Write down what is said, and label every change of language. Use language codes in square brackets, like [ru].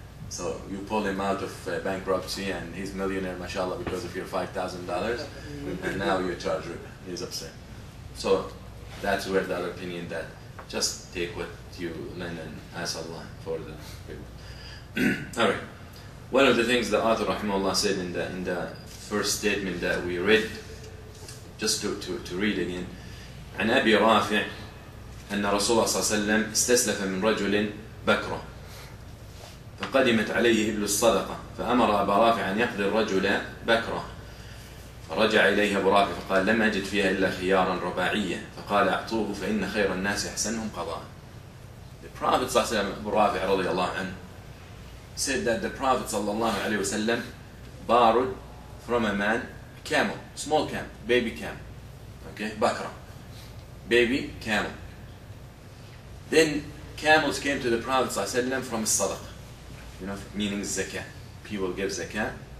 [en] So you pull him out of bankruptcy and he's millionaire, mashallah, because of your $5,000, and now you charge riba. He's upset. So that's where the other opinion that just take what you lend and ask Allah for the riba. All right. [ar] One of the things the author rahimahullah said in the first statement that we read, just to read again, عن أبي رافع أن رسول الله صلى الله عليه وسلم استسلف من رجل بكرة فقدمت عليه إبل الصدقة فأمر أبا رافع أن يقضي الرجل بكرة فرجع إليه أبو رافع فقال لم أجد فيها إلا خيارا رباعية فقال أعطوه فإن خير الناس أحسنهم قضاء. [en] The Prophet [ar] صلى الله عليه وسلم, [en] Abu Rafi [ar] رضي الله عنه, [en] said that the Prophet صلى الله عليه وسلم borrowed from a man a camel, small camel, baby camel, okay, bakra, baby camel. Then camels came to the Prophet ﷺ from sadaqah, you know, meaning zakah. People give zakah.